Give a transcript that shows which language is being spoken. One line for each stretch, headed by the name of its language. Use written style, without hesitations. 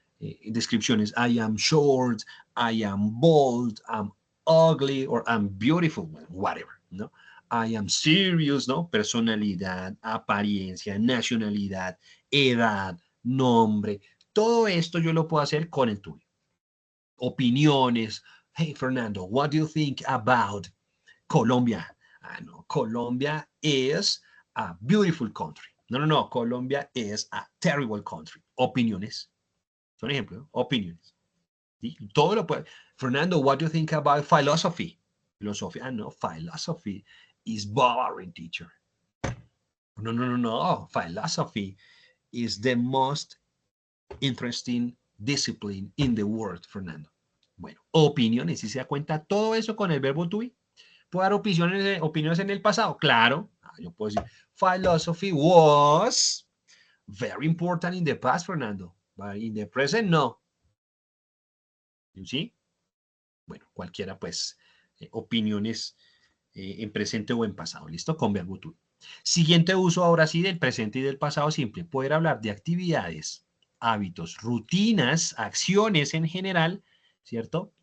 English: Descripciones, I am short, I am bold, I'm ugly, or I'm beautiful, whatever, ¿no? I am serious, ¿no?
Spanish: Personalidad, apariencia, nacionalidad, edad, nombre. Todo esto yo lo puedo hacer con el to be. Opiniones.
English: Hey, Fernando, what do you think about Colombia? Ah, no, Colombia is a beautiful country. No, no, no, Colombia is a terrible country.
Spanish: Opiniones. Son ejemplos, ¿no? Opiniones. ¿Sí? Todo lo puede.
English: Fernando, what do you think about philosophy? Filosofía, no, philosophy is boring, teacher. No, no, no, no. Philosophy is the most interesting discipline in the world, Fernando.
Spanish: Bueno, opiniones, si se da cuenta, todo eso con el verbo to be. ¿Puedo dar opiniones en el pasado? Claro. Yo puedo decir,
English: philosophy was very important in the past, Fernando. But in the present, no. ¿Sí?
Spanish: Bueno, cualquiera, pues, opiniones en presente o en pasado. ¿Listo? Con verbo to be. Siguiente uso ahora sí del presente y del pasado simple. Poder hablar de actividades, hábitos, rutinas, acciones en general, ¿cierto?